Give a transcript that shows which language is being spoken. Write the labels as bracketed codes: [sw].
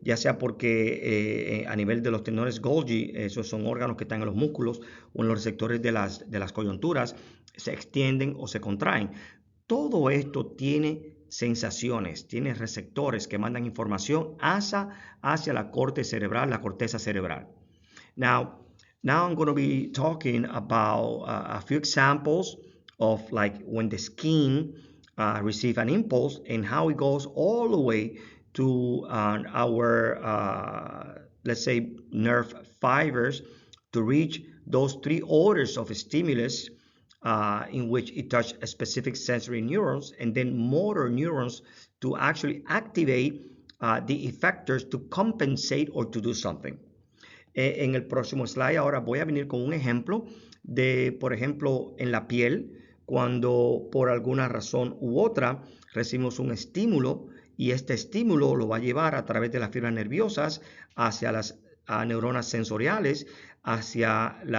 [es] Ya sea porque a nivel de los tendones Golgi, esos son órganos que están en los músculos o en los receptores de las coyunturas, se extienden o se contraen. Todo esto tiene sensaciones, tiene receptores que mandan información hacia la corteza cerebral. [en] Now I'm going to be talking about a few examples of like when the skin receive an impulse and how it goes all the way to our, let's say, nerve fibers to reach those three orders of stimulus in which it touches specific sensory neurons and then motor neurons to actually activate the effectors to compensate or to do something. [es] En el próximo slide ahora voy a venir con un ejemplo de, por ejemplo, en la piel, cuando por alguna razón u otra recibimos un estímulo y este estímulo lo va a llevar a través de las fibras nerviosas hacia las neuronas sensoriales, hacia